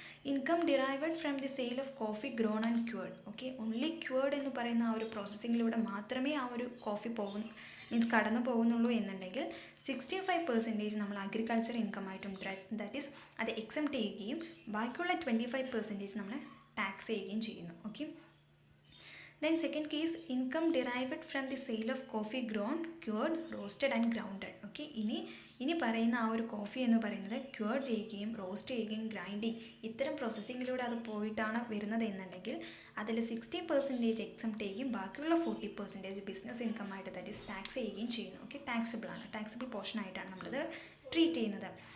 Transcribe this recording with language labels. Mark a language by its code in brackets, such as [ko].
[en] Income derived from the sale of coffee grown and cured. [ml] Okay, only cured എന്ന് പറയുന്ന ആ ഒരു പ്രോസസ്സിങ്ങിലൂടെ മാത്രമേ ആ ഒരു കോഫി കടന്നു പോകുന്നുള്ളൂ എന്നുണ്ടെങ്കിൽ 65% നമ്മൾ അഗ്രികൾച്ചർ ഇൻകം ആയിട്ടും, ദാറ്റ് ഈസ് അത് എക്സംപ്റ്റ് ചെയ്യുകയും ബാക്കിയുള്ള 25% നമ്മൾ ടാക്സ് ചെയ്യുകയും ചെയ്യുന്നു. [en] Okay, then second case, income derived from the sale of coffee grown, cured, roasted and grounded. [ml] Okay, ഇനി പറയുന്ന ആ ഒരു കോഫി എന്ന് പറയുന്നത് ക്യൂർ ചെയ്യുകയും റോസ്റ്റ് ചെയ്യുകയും ഗ്രൈൻഡിങ് ഇത്തരം പ്രോസസ്സിങ്ങിലൂടെ അത് പോയിട്ടാണ് വരുന്നത് എന്നുണ്ടെങ്കിൽ അതിൽ 60% എക്സംപ്റ്റ് ചെയ്യുകയും ബാക്കിയുള്ള 40% ബിസിനസ് ഇൻകം ആയിട്ട്, ദാറ്റ് ഈസ് ടാക്സ് ചെയ്യുകയും ചെയ്യുന്നു. ഓക്കെ, ടാക്സബിൾ ആണ്, ടാക്സബിൾ പോർഷൻ ആയിട്ടാണ് നമ്മളത് ട്രീറ്റ് ചെയ്യുന്നത്.